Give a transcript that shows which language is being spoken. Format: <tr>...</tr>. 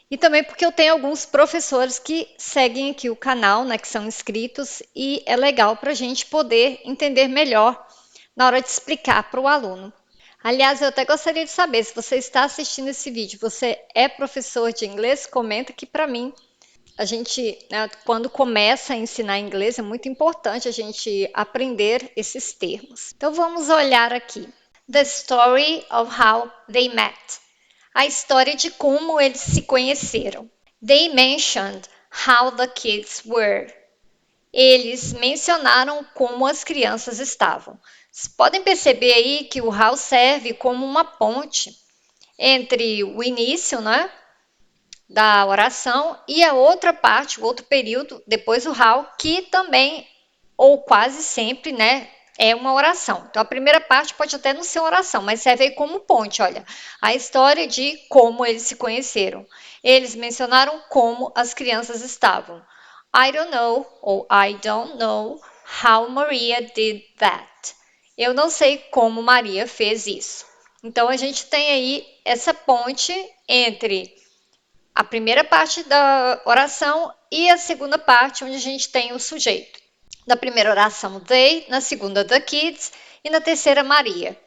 <pt>E também porque eu tenho alguns professores que seguem aqui o canal, né, que são inscritos, e é legal para a gente poder entender melhor na hora de explicar para o aluno. Aliás, eu até gostaria de saber, se você está assistindo esse vídeo, você é professor de inglês? Comenta aqui para mim. A gente, né, quando começa a ensinar inglês, é muito importante a gente aprender esses termos. Então vamos olhar aqui.</pt> <en>The story of how they met.</en> <pt>A história de como eles se conheceram.</pt> <en>They mentioned how the kids were.</en> <pt>Eles mencionaram como as crianças estavam. Vocês podem perceber aí que o how serve como uma ponte entre o início, né, da oração e a outra parte, o outro período, depois o how, que também, ou quase sempre, né, é uma oração. Então, a primeira parte pode até não ser uma oração, mas serve aí como ponte, olha. A história de como eles se conheceram. Eles mencionaram como as crianças estavam.</pt> <en>I don't know, ou I don't know, how Maria did that.</en> <pt>Eu não sei como Maria fez isso. Então, a gente tem aí essa ponte entre a primeira parte da oração e a segunda parte, onde a gente tem o sujeito. Na primeira oração, they, na segunda, the kids, e na terceira, Maria.</pt>